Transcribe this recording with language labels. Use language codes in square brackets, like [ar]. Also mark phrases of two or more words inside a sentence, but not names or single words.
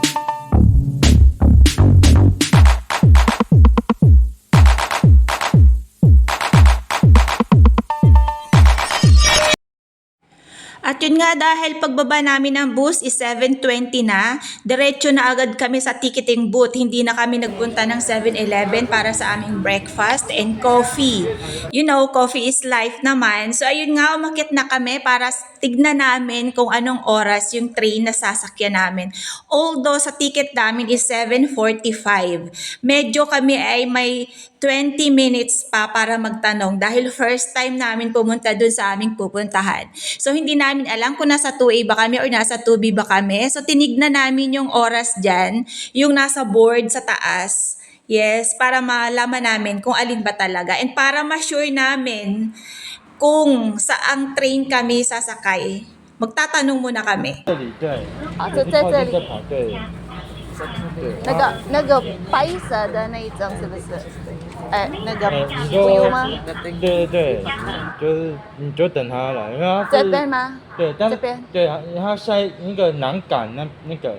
[tl] At yun nga dahil pagbaba namin ng bus is 7:20 na, diretso na agad kami sa ticketing booth. Hindi na kami nagpunta ng 7-Eleven para sa aming [en] breakfast and coffee. You know, coffee is life naman. [tl] So ayun nga, umakyat na kami para tignan namin kung anong oras yung train na sasakyan namin. Although sa ticket namin is 7:45, medyo kami ay may 20 minutes pa para magtanong dahil [en] first time [tl] namin pumunta dun sa aming pupuntahan. So hindi namin alam kung nasa 2A ba kami or nasa 2B ba kami. So tinignan namin yung oras dyan, yung nasa board sa taas. Yes, para malaman namin kung alin ba talaga. And para ma-sure namin kung saang train kami sasakay, magtatanong muna kami. [zh] 这里对，啊，我是在这里靠近这排队，对，那个白色的那一张是不是？哎，那个你不用吗？对对对，就是你就等他来，因为他这是边吗？对，但这边对，他下那个南港那个，